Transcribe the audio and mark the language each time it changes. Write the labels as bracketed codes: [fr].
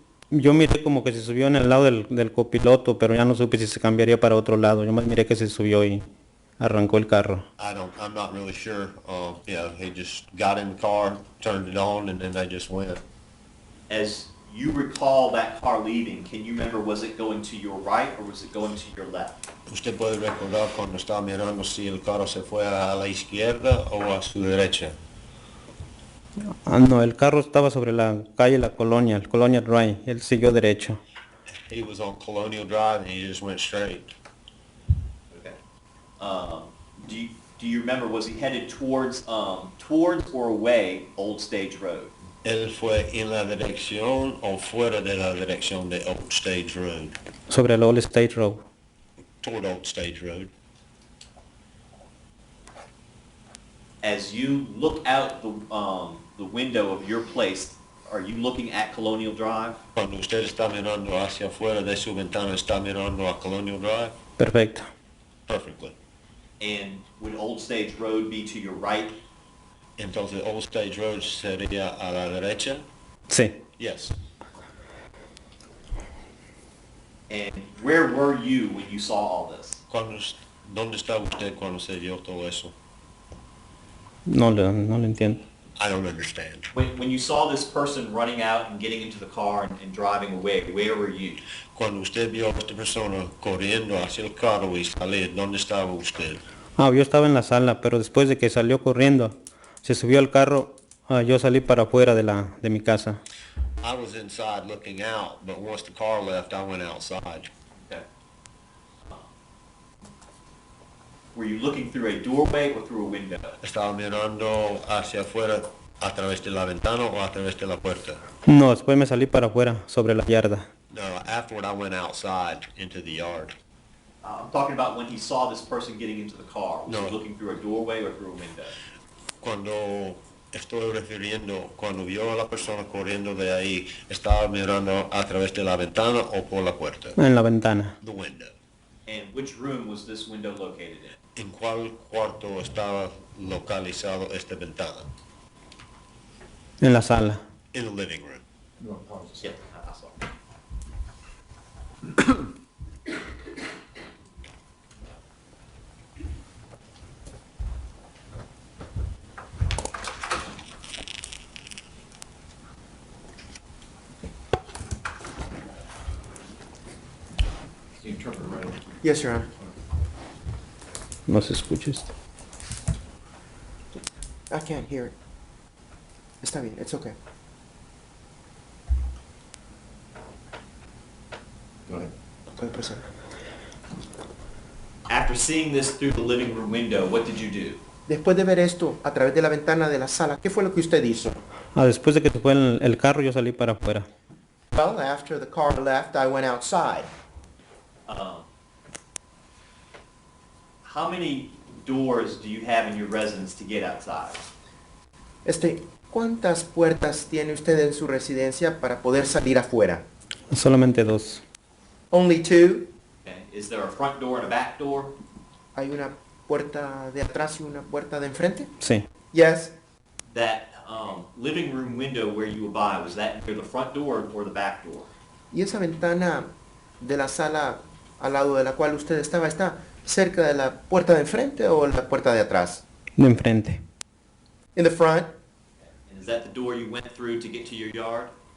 [es] Yo miré como que se subió en el lado del copiloto, pero ya no supe si se cambiaría para otro lado. Yo más miré que se subió y arrancó el carro. [en] I'm not really sure. He just got in the car, turned it on, and then they just went. As you recall that car leaving, can you remember, was it going to your right or was it going to your left? [es] ¿Usted puede recordar cuando estaba mirando si el carro se fue a la izquierda o a su derecha? No, el carro estaba sobre la calle La Colonia, el Colonia Drive. Él siguió derecho. [en] He was on Colonial Drive, and he just went straight. Okay. Do you remember, was he headed towards or away Old Stage Road? [es] ¿Él fue en la dirección o fuera de la dirección de Old Stage Road? Sobre el Old State Road. [en] Toward Old Stage Road. As you look out the window of your place, are you looking at Colonial Drive? [es] Cuando usted está mirando hacia afuera de su ventana, ¿está mirando a Colonial Drive? Perfecto. [en] Perfectly. And would Old Stage Road be to your right? [es] Entonces, Old Stage Road sería a la derecha? Sí. [en] Yes. And where were you when you saw all this? [es] ¿Dónde estaba usted cuando se vio todo eso? No le entiendo. [en] I don't understand. When you saw this person running out and getting into the car and driving away, where were you? [es] Cuando usted vio a esta persona corriendo hacia el carro y salir, ¿dónde estaba usted? Yo estaba en la sala, pero después de que salió corriendo, se subió al carro, yo salí para afuera de mi casa. [en] I was inside looking out, but once the car left, I went outside. Okay. Were you looking through a doorway or through a window? [es] ¿Estaba mirando hacia afuera a través de la ventana o a través de la puerta? No, después me salí para afuera, sobre la yarda. [en] No, afterward I went outside into the yard. I'm talking about when he saw this person getting into the car. Was [es] No. [en] he looking through a doorway or through a window? [es] Cuando estoy refiriendo, cuando vio a la persona corriendo de ahí, ¿estaba mirando a través de la ventana o por la puerta? En la ventana. [en] The window. And which room was this window located in? [es] ¿En cuál cuarto estaba localizado esta ventana? En la sala. [en] In the living room. Yeah, I saw. Yes, Your Honor. [es] No se escucha esto. [en] I can't hear it. Está bien, it's okay. [es] Puede proceder. [en] After seeing this through the living room window, what did you do? [es] Después de ver esto a través de la ventana de la sala, ¿qué fue lo que usted hizo? Después de que se fue el carro, yo salí para afuera. [en] Well, after the car left, I went outside. How many doors do you have in your residence to get outside? [es] ¿Cuántas puertas tiene usted en su residencia para poder salir afuera? Solamente dos. [en] Only two. Okay. Is there a front door and a back door? [es] ¿Hay una puerta de atrás y una puerta de enfrente? Sí. [en] Yes. That living room window where you were by, was that near the front door or the back door? [es] ¿Y esa ventana de la sala al lado de la cual usted estaba, está cerca de la puerta de enfrente o la puerta de atrás? De enfrente. [en] In the front. And is that the door you went through to get to your yard?